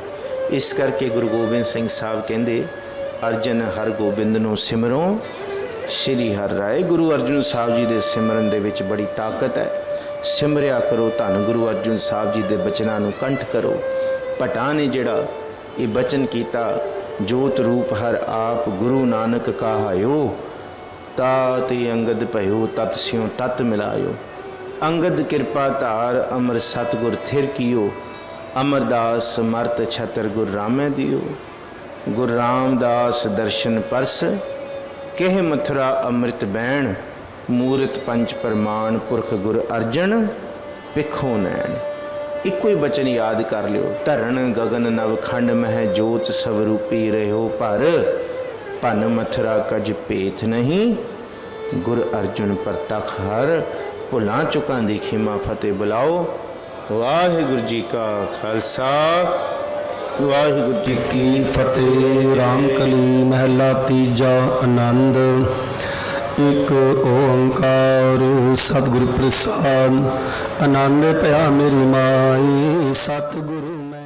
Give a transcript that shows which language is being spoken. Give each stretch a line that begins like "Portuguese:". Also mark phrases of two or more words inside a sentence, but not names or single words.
Punjabi: ਇਸ ਕਰਕੇ ਗੁਰੂ ਗੋਬਿੰਦ ਸਿੰਘ ਸਾਹਬ ਕਹਿੰਦੇ ਅਰਜਨ ਹਰਿਗੋਬਿੰਦ ਨੂੰ ਸਿਮਰੌ ਸ੍ਰੀ ਹਰਿਰਾਇ। ਗੁਰੂ ਅਰਜਨ ਸਾਹਬ ਜੀ ਦੇ ਸਿਮਰਨ ਦੇ ਵਿਚ ਬੜੀ ਤਾਕਤ ਹੈ। ਸਿਮਰਿਆ ਕਰੋ, ਧੰਨ ਗੁਰੂ ਅਰਜਨ ਸਾਹਬ ਜੀ ਦੇ ਬਚਨਾਂ ਨੂੰ ਕੰਠ ਕਰੋ। ਭੱਟਾਂ ਨੇ ਜਿਹੜਾ ਇਹ ਬਚਨ ਕੀਤਾ, ਜੋਤਿ ਰੂਪਿ ਹਰਿ ਆਪਿ ਗੁਰੂ ਨਾਨਕੁ ਕਹਾਯਉ, ਤਾਤੇ ਅੰਗਦੁ ਭਯਉ ਤਤ ਸਿਉ ਤਤੁ ਮਿਲਾਯਉ। ਅੰਗਦਿ ਕਿਰਪਾ ਧਾਰਿ ਅਮਰੁ ਸਤਿਗੁਰੁ ਥਿਰੁ ਕੀਅਉ, ਅਮਰਦਾਸਿ ਅਮਰਤੁ ਛਤ੍ਰੁ ਗੁਰ ਰਾਮਹਿ ਦੀਅਉ। ਗੁਰ ਰਾਮਦਾਸ ਦਰਸਨੁ ਪਰਸਿ ਕਹਿ ਮਥੁਰਾ ਅੰਮ੍ਰਿਤ ਬਯਣ, ਮੂਰਤਿ ਪੰਚ ਪ੍ਰਮਾਣ ਪੁਰਖੁ ਗੁਰੁ ਅਰਜੁਨੁ ਪਿਖਹੁ ਨਯਣ। ਇਕੋ ਹੀ ਬਚਨ ਯਾਦ ਕਰ ਲਿਓ, ਧਰਨਿ ਗਗਨ ਨਵ ਖੰਡ ਮਹਿ ਜੋਤਿ ਸ੍ਵਰੂਪੀ ਰਹਿਓ ਭਰਿ, ਭਨਿ ਮਥੁਰਾ ਕਛੁ ਭੇਦੁ ਨਹੀ ਗੁਰੁ ਅਰਜੁਨੁ ਪਰਤਖ੍ਯ ਹਰਿ। ਭੁੱਲਾਂ ਚੁੱਕਾਂ ਦੀ ਖਿਮਾ ਫ਼ਤਹਿ ਬੁਲਾਓ। ਵਾਹਿਗੁਰੂ ਜੀ ਕਾ ਖ਼ਾਲਸਾ ਵਾਹਿਗੁਰੂ ਜੀ ਕੀ ਫ਼ਤਹਿ। ਰਾਮਕਲੀ ਮਹਲਾ ਤੀਜਾ ਅਨੰਦੁ। ੴ ਸਤਿਗੁਰ ਪ੍ਰਸਾਦਿ, ਅਨੰਦੁ ਭਇਆ ਮੇਰੀ ਮਾਏ ਸਤਿਗੁਰੂ।